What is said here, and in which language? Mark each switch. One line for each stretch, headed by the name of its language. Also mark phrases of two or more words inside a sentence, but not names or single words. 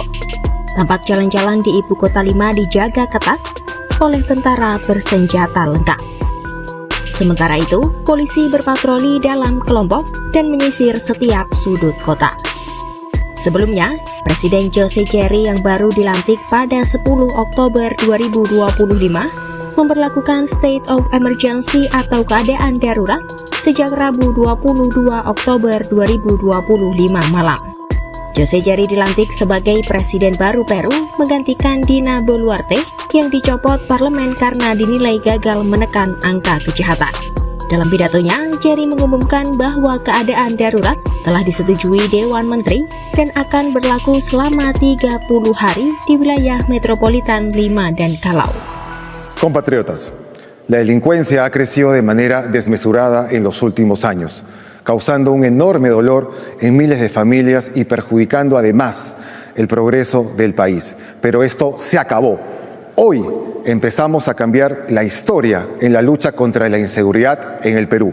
Indonesian: Tampak jalan-jalan di Ibu Kota Lima dijaga ketat oleh tentara bersenjata lengkap. Sementara itu, polisi berpatroli dalam kelompok dan menyisir setiap sudut kota. Sebelumnya, Presiden Jose Cherry yang baru dilantik pada 10 Oktober 2025 memberlakukan
English: state of emergency
Indonesian: atau keadaan darurat sejak Rabu 22 Oktober 2025 malam. Jose Cherry dilantik sebagai Presiden baru Peru menggantikan Dina Boluarte yang dicopot parlemen karena dinilai gagal menekan angka kejahatan. Dalam pidatonya, Cherry mengumumkan bahwa keadaan darurat telah disetujui Dewan Menteri dan akan berlaku selama 30 hari di wilayah metropolitan Lima dan Callao.
Spanish: Compatriotas, la delincuencia ha crecido de manera desmesurada en los últimos años, causando un enorme dolor en miles de familias y perjudicando además el progreso del país. Pero esto se acabó. Hoy empezamos a cambiar la historia en la lucha contra la inseguridad en el Perú.